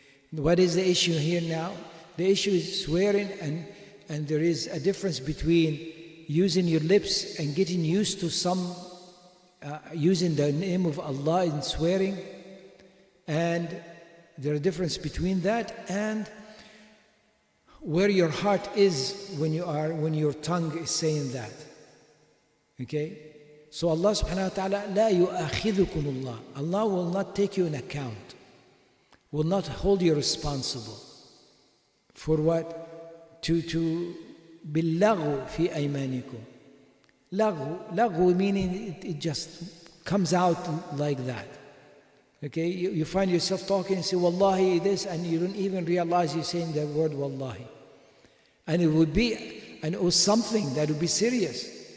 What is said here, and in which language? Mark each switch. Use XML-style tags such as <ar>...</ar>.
<en>What is the issue here now? The issue is swearing, and there is a difference between using your lips and getting used to using the name of Allah in swearing, and there is a difference between that and where your heart is when your tongue is saying that. Okay? So Allah subhanahu wa ta'ala,</en> <ar>لا يؤاخذكم الله.</ar> <en>Allah will not take you in account, will not hold you responsible for what?</en> <ar>To باللغو في أيمانكم.</ar> <en>Laghu meaning it just comes out like that. Okay, you find yourself talking and say wallahi this, and you don't even realize you're saying the word wallahi. And it was something that would be serious.</en>